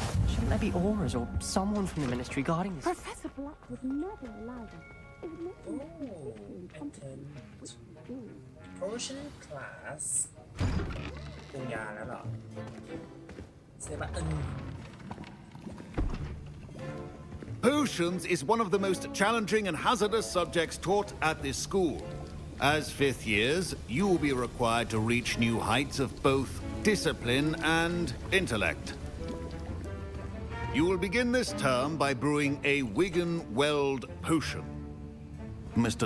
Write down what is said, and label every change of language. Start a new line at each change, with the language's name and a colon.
English: Shouldn't there be auras or someone from the ministry guarding this? Professor Black would never allow them. It would make them Potion class
Thai: ปรุงยาแล้วเหรอเซบะ
English: Potions is one of the most challenging and hazardous subjects taught at this school. As fifth years, you will be required to reach new heights of both discipline and intellect. You will begin this term by brewing a Wigan Weld potion. Mr.